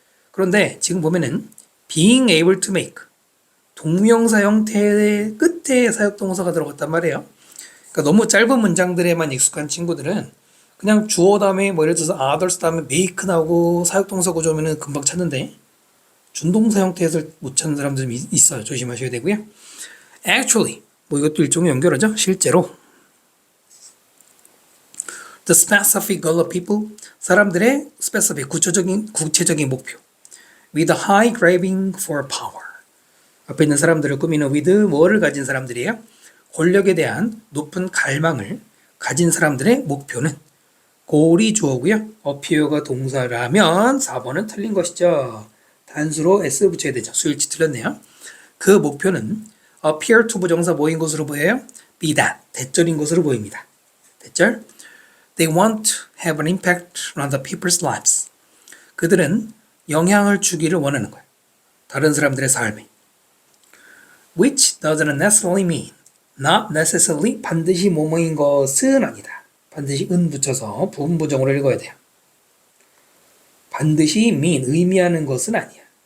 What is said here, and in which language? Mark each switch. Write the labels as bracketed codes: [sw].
[ko] 그런데 지금 보면은 being able to make 동명사 형태의 끝에 사역동사가 들어갔단 말이에요. 그러니까 너무 짧은 문장들에만 익숙한 친구들은 그냥 주어 다음에 뭐 예를 들어서 others 다음에 make 나오고 사역동사 구조면은 금방 찾는데 준동사 형태에서 못 찾는 사람들이 있어요. 조심하셔야 되고요. actually 뭐 이것도 일종의 연결하죠. 실제로 [en] the specific goal of people [ko] 사람들의 [en] specific [ko] 구체적인 목표 [en] with a high craving for power [ko] 앞에 있는 사람들을 꾸미는 with 뭐를 가진 사람들이에요? 권력에 대한 높은 갈망을 가진 사람들의 목표는 goal이 주어고요. appear가 동사라면 4번은 틀린 것이죠. 단수로 s 붙여야 되죠. 수일치 틀렸네요. 그 목표는 [en] appear to [ko] 부정사 뭐인 것으로 보여요? be that, 대절인 것으로 보입니다. 대절. [en] They want to have an impact on the people's lives. [ko] 그들은 영향을 주기를 원하는 거예요. 다른 사람들의 삶에. [en] Which doesn't necessarily mean, not necessarily [ko] 반드시 뭐뭐인 것은 아니다. 반드시 은 붙여서 부분부정으로 읽어야 돼요. 반드시 mean, 의미하는 것은 아니야.